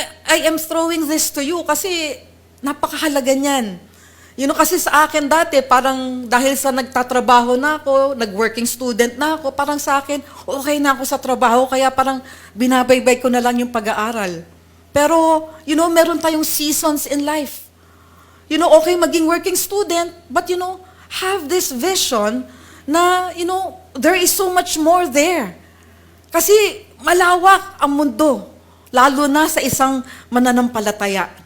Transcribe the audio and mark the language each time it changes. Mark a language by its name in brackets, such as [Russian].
[English] I am throwing this to you [Filipino] kasi napakahalaga niyan. Kasi sa akin dati, parang dahil sa nagtatrabaho na ako, nag-working student na ako, parang sa akin, okay na ako sa trabaho, kaya parang binabaybay ko na lang yung pag-aaral. Pero, meron tayong [English] seasons in life. Okay maging working student, but have this vision na, there is so much more there. [Filipino] Kasi malawak ang mundo. Lalo na sa isang mananampalataya.